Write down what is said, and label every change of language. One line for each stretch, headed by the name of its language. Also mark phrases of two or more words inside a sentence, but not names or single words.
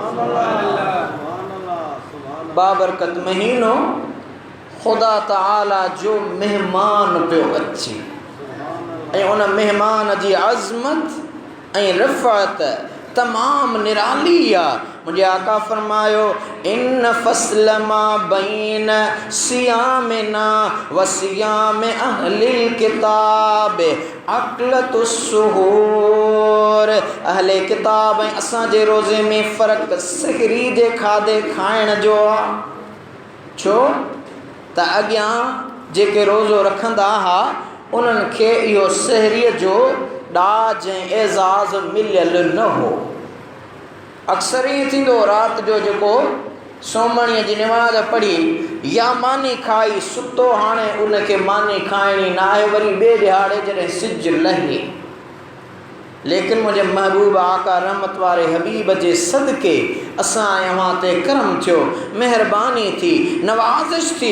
Sindhi: बाबरकत महीनो ख़ुदा ताला जो महिमान पियो अचे ऐं उन महिमान जी अज़मत ऐं रिफ़त तमाम निराली आहे। मुझे आका फरमायो
Arabic: إن فصل ما بين صيامنا وصيام أهل الكتاب أكلة السحور.
Sindhi: अहले किताब ऐं असांजे रोज़े में फ़र्क़ु सहरी जे खाधे खाइण जो आहे। छो त अॻियां जेके रोज़ो रखंदा हुआ उन्हनि खे इहो सहरीअ जो ॾाज ऐं एज़ाज़ मिलियल न हो। अक्सर ईअं थींदो राति जो जेको सोमणीअ जी निमाज़ पढ़ी या मानी खाई सुतो हाणे उनखे मानी खाइणी न आहे वरी ॿिए ॾिहाड़े जॾहिं सिज लहे लेकिन मुझे महबूब आका रहमत वारे हबीब जे सदके असां अवां ते करम थियो, मेहरबानी थी, नवाजिश थी।